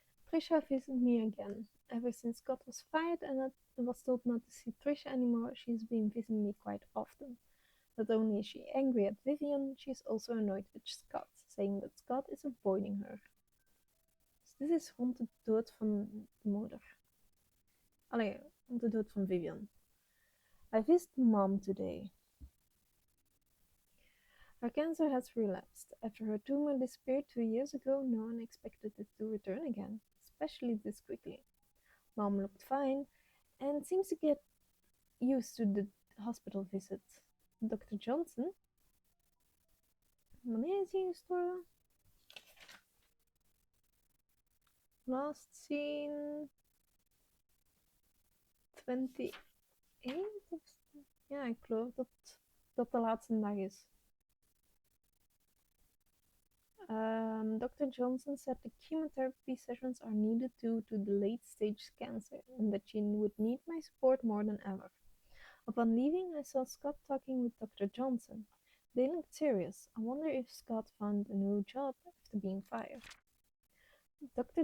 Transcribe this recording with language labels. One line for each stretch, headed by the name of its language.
English: Trisha visited me again. Ever since Scott was fired and I was told not to see Trisha anymore, she's been visiting me quite often. Not only is she angry at Vivian, she's also annoyed with Scott, saying that Scott is avoiding her.
Dutch: Dit is rond de dood van de moeder. Allee, rond de dood van Vivian.
English: I visited mom today. Her cancer has relapsed. After her tumor disappeared 2 years ago, no one expected it to return again, especially this quickly. Mom looked fine and seems to get used to the hospital visit. Dr. Johnson?
Dutch: Wanneer is hij gestorven?
English: Last seen 28?
Dutch: Ja, ik geloof dat de laatste dag is.
English: Dr. Johnson said the chemotherapy sessions are needed due to the late stage cancer and that she would need my support more than ever. Upon leaving, I saw Scott talking with Dr. Johnson. They looked serious. I wonder if Scott found a new job after being fired. Dr.